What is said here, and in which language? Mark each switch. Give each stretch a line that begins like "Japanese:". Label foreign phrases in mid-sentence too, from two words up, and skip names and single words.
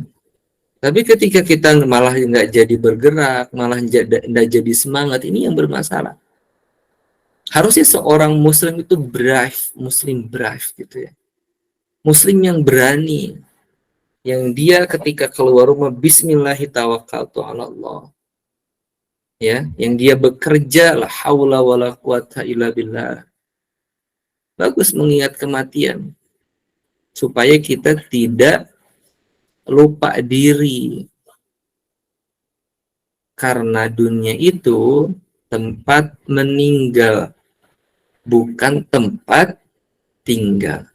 Indonesian: Tapi ketika kita malah nggak jadi bergerak, malah nggak jadi semangat, ini yang bermasalah. Harusnya seorang muslim itu muslim brave gitu ya. Muslim yang berani, yang dia ketika keluar rumah
Arabic: بسم الله الرحمن الرحيم,
Indonesian: ya, yang dia bekerja
Arabic: لا حول ولا قوة إلا بالله.
Indonesian: Bagus mengingat kematian supaya kita tidak lupa diri, karena dunia itu tempat meninggal, bukan tempat tinggal.